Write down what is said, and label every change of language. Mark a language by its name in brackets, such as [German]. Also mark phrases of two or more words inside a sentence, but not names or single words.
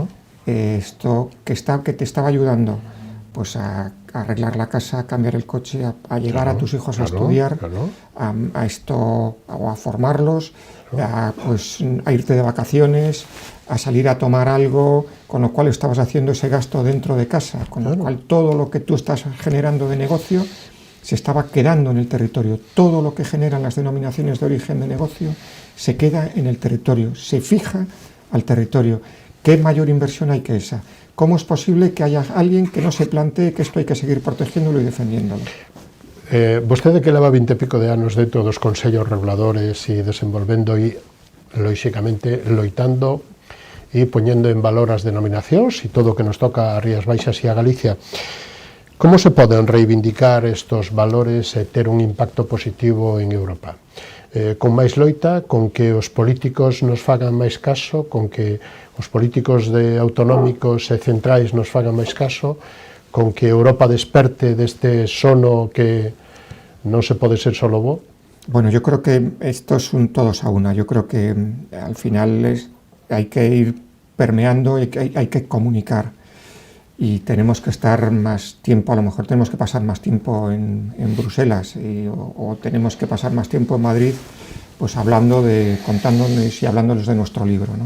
[Spanish] esto que te estaba ayudando pues a arreglar la casa, a cambiar el coche, a llevar a tus hijos a estudiar, a esto, o a formarlos, a irte de vacaciones, a salir a tomar algo, con lo cual estabas haciendo ese gasto dentro de casa, con lo cual todo lo que tú estás generando de negocio se estaba quedando en el territorio. Todo lo que generan las denominaciones de origen de negocio se queda en el territorio, se fija al territorio. ¿Qué mayor inversión hay que esa? ¿Cómo es posible que haya alguien que no se plantee que esto hay que seguir protegiéndolo y defendiéndolo? [Galician] Vostede que leva 20 e pico de anos dentro dos consellos reguladores e desenvolvendo e, lóxicamente, loitando e poñendo en valor as denominacións e todo o que nos toca a Rías Baixas e a Galicia. Como se poden reivindicar estos valores e ter un impacto positivo en Europa? Con máis loita, con que os políticos nos fagan máis caso, con que os políticos autonómicos e centrais nos fagan máis caso, con que Europa desperte deste sono que non se pode ser solo bo? [Spanish] Bueno, yo creo que esto es un todos a una. Yo creo que al final hay que ir permeando, hay que comunicar. Y tenemos que estar más tiempo, a lo mejor tenemos que pasar más tiempo en Bruselas o tenemos que pasar más tiempo en Madrid, pues contándoles y hablándoles de nuestro libro, ¿no?